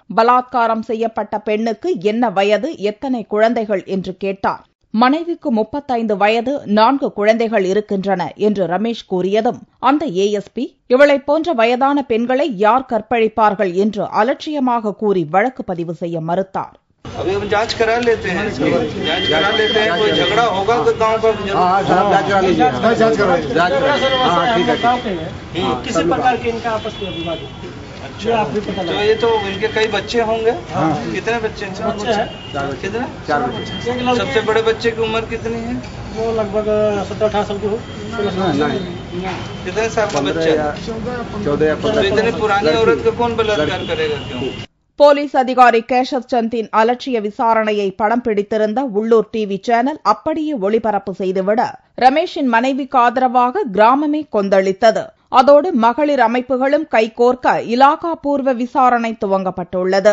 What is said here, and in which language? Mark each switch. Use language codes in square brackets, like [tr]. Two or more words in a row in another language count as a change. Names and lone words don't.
[ta] பலாத்காரம் செய்யப்பட்ட பெண்ணுக்கு என்ன வயது, எத்தனை குழந்தைகள் என்று கேட்டார். மனைவிக்கு 35 வயது, 4 குழந்தைகள் இருக்கின்றன என்று ரமேஷ் கூறியதும் அந்த ஏஎஸ்பி இவளைப் போன்ற வயதான பெண்களை யார் கற்பழிப்பார்கள் என்று அலட்சியமாக கூறி வழக்கு பதிவு செய்ய மறுத்தார். [hi] अभी हम जांच करा लेते हैं, कोई झगड़ा होगा तो गांव का किसी प्रकार के इनका आपस में विवाद है। अच्छा, तो ये तो इनके कई बच्चे होंगे। कितने बच्चे हैं? कितने? 4 बच्चे। सबसे बड़े बच्चे की उम्र कितनी है? वो लगभग 17-18 साल की हो। कितने साल का बच्चा? 14। इतनी पुरानी औरत को कौन बलात्कार करेगा? क्यों? [ta] போலீஸ் அதிகாரி கேஷவ் சந்தின் அலட்சிய விசாரணையை படம் பிடித்திருந்த உள்ளூர் டிவி சேனல் அப்படியே ஒளிபரப்பு செய்துவிட ரமேஷின் மனைவிக்கு ஆதரவாக கிராமமே கொந்தளித்தது. அதோடு மகளிர் அமைப்புகளும் கைகோர்க்க இலாகா பூர்வ விசாரணை துவங்கப்பட்டுள்ளது.